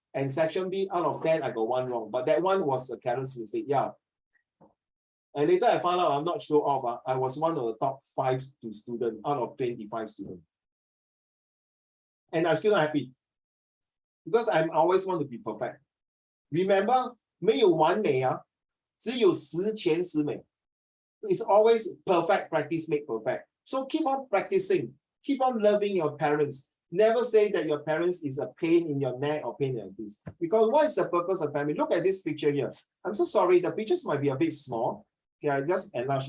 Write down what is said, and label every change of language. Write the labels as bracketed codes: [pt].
[en] And section B, out of 10, I got 1 wrong. But that one was a careless mistake, yeah. And later I found out, I'm not sure of, I was one of the top 5 students out of 25 students. And I'm still not happy. Because I always want to be perfect. Remember, [zh] 没有完美只有十全十美. [en] It's always perfect practice make perfect. So keep on practicing. Keep on loving your parents. Never say that your parents is a pain in your neck or pain in your face. Because what is the purpose of family? Look at this picture here. I'm so sorry, the pictures might be a bit small. Okay, I just enlarge.